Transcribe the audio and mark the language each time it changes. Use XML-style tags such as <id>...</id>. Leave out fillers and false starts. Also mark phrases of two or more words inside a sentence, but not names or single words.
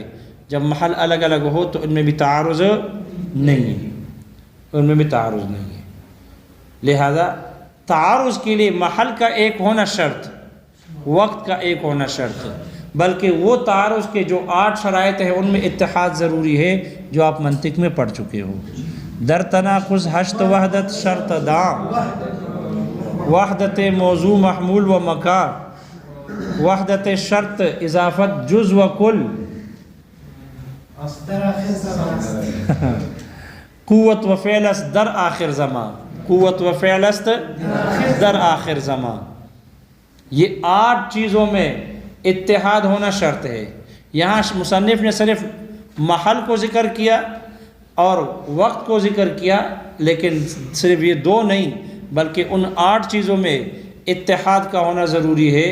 <ur>جب محل الگ الگ ہو تو ان میں بھی تعارض نہیں ہے، ان میں بھی تعارض نہیں ہے۔ لہذا تعارض کے لیے محل کا ایک ہونا شرط، وقت کا ایک ہونا شرط، بلکہ وہ تعارض کے جو 8 شرائط ہیں ان میں اتحاد ضروری ہے جو آپ منطق میں پڑھ چکے ہو۔</ur> <fa>در تناقض ہشت وحدت شرط دام، وحدت موضوع محمول و مکان، وحدت شرط اضافت جز و کل، قوت و فعل است در آخر زمان، قوت و فعل است در آخر زمان۔</fa> <ur>یہ 8 چیزوں میں اتحاد ہونا شرط ہے۔ یہاں مصنف نے صرف محل کو ذکر کیا اور وقت کو ذکر کیا، لیکن صرف یہ 2 نہیں بلکہ ان 8 چیزوں میں اتحاد کا ہونا ضروری ہے۔</ur>